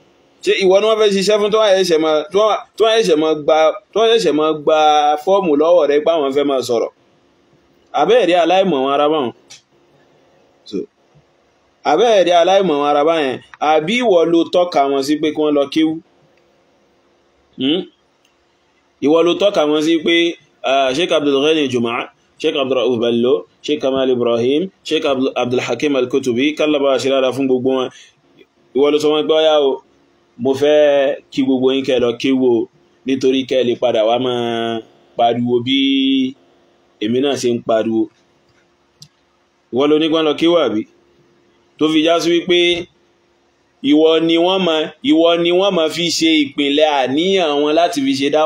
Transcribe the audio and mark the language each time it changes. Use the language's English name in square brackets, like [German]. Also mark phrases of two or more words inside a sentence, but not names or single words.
[Yoruba] Ṣé ìwọ ni wọ́n fẹ́ ṣiṣẹ́ fún tó wọ́n ṣẹ̀ṣẹ̀ mọ́ gba fọ́ọ̀mù lọ́wọ́ rẹ̀ pé àwọn fẹ́ máa sọ̀rọ̀? Àbẹ́ẹ̀rí aláìmọ̀ wọn ara báwọn. Àbẹ́ẹ̀rí aláìmọ̀ wọn ara báyẹn, àbí ìwọ ló tọ́ka wọn sí pé kí wọ́n lọ kéwú? Ìwọ ló tọ́ka wọn sí pé Sheikh Abdul Ghani Juma, Sheikh Abdurrauf Bello, Sheikh Kamal Ibrahim, Sheikh Abdul Hakim Al-Kutubi, kálàbà ṣe dáadáa fún gbogbo wọn. Ìwọ ló sọ wọn gbọ́ yá o, mo fẹ́ kí gbogbo yín kẹ́ lọ kéwú nítorí kẹ́ lè padà wá máa pariwo bí èmi náà ṣe ń pariwo. Ìwọ ló ní kí wọ́n lọ kéwú àbí? Tó fi já sí wípé ìwọ ni wọ́n ma fi ṣe ìpìnlẹ̀ àníyàn wọn láti fi ṣe dáwà.